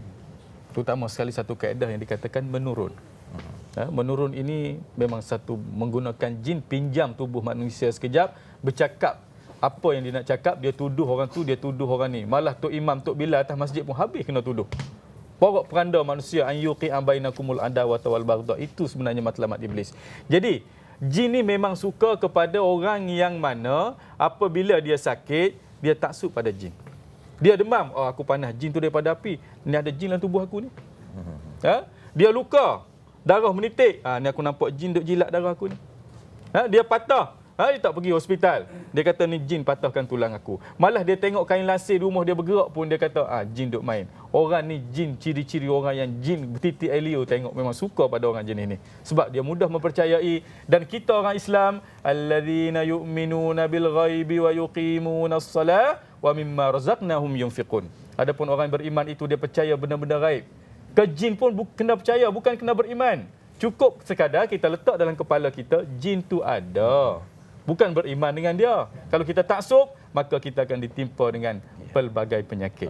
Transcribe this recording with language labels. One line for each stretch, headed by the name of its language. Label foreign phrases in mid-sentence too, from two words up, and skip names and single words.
Malay: Terutama sekali satu kaedah yang dikatakan menurun. Menurun ini memang satu menggunakan jin pinjam tubuh manusia sekejap, bercakap apa yang dia nak cakap, dia tuduh orang tu, dia tuduh orang ni. Malah Tok Imam, Tok Bilal atas masjid pun habis kena tuduh. Porok peranda manusia
Arabic: أن يوقع بينكم العداوة والبغضاء.
Malay: Itu sebenarnya matlamat iblis. Jadi, jin ni memang suka kepada orang yang mana apabila dia sakit, dia taksub pada jin. Dia demam, oh aku panas, jin tu daripada api. Ni ada jin dalam tubuh aku ni. Dia luka, darah menitik. Ni aku nampak jin duk jilat darah aku ni. Dia patah. Dia tak pergi hospital. Dia kata ni jin patahkan tulang aku. Malah dia tengok kain lasir rumah dia bergerak pun dia kata jin duk main. Orang ni jin, ciri-ciri orang yang jin titik Elio tengok memang suka pada orang jenis ni. Sebab dia mudah mempercayai. Dan kita orang Islam,
Arabic: الذين يؤمنون بالغيب ويقيمون الصلاة ومما رزقناهم ينفقون.
Malay: Adapun orang beriman itu dia percaya benda-benda gaib. Ke jin pun kena percaya, bukan kena beriman. Cukup sekadar kita letak dalam kepala kita jin tu ada. Bukan beriman dengan dia. Kalau kita taksub, maka kita akan ditimpa dengan pelbagai penyakit.